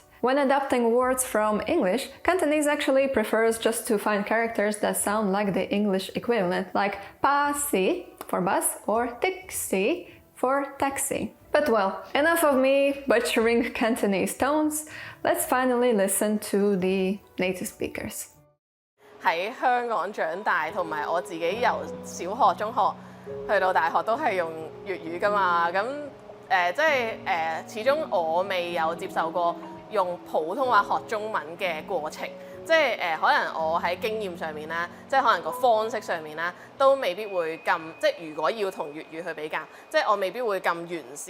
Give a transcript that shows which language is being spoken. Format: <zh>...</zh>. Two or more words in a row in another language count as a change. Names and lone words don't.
<en>When adapting words from English, Cantonese actually prefers just to find characters that sound like the English equivalent, like pa-si for bus or tik-si for taxi. But well, enough of me butchering Cantonese tones. Let's finally listen to the native speakers.</en> <yue>喺香港長大，同埋我自己由小學、中學去到大學都係用粵語㗎嘛，咁始終我未有接受過用普通話學中文嘅過程，可能我喺經驗上面啦，可能個方式上面啦，都未必會咁，如果要同粵語去比較，我未必會咁完善。</yue>